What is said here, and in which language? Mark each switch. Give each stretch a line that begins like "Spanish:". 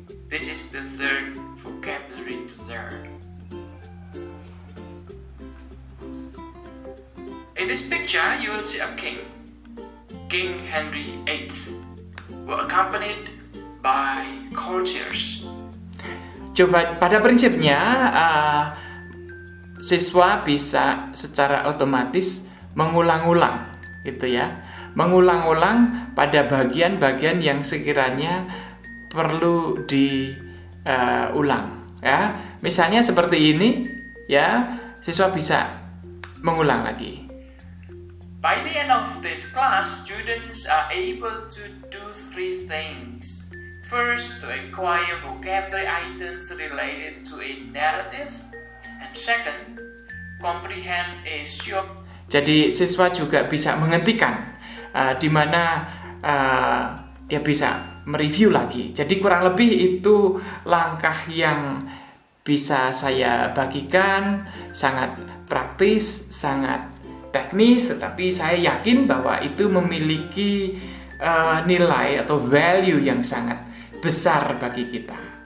English: This is the third vocabulary to learn. In this picture, you will see a king. King Henry VIII were accompanied by courtiers.
Indonesian: Coba pada prinsipnya siswa bisa secara otomatis mengulang-ulang gitu ya. Mengulang-ulang pada bagian-bagian yang sekiranya perlu diulang ya. Misalnya seperti ini ya, siswa bisa mengulang lagi.
English: By the end of this class, students are able to do 3 things. First, to acquire vocabulary items related to a narrative, and second, comprehend a short.
Indonesian: Jadi siswa juga bisa menghentikan, di mana dia bisa mereview lagi. Jadi kurang lebih itu langkah yang bisa saya bagikan, sangat praktis, sangat teknis, tetapi saya yakin bahwa itu memiliki nilai atau value yang sangat besar bagi kita.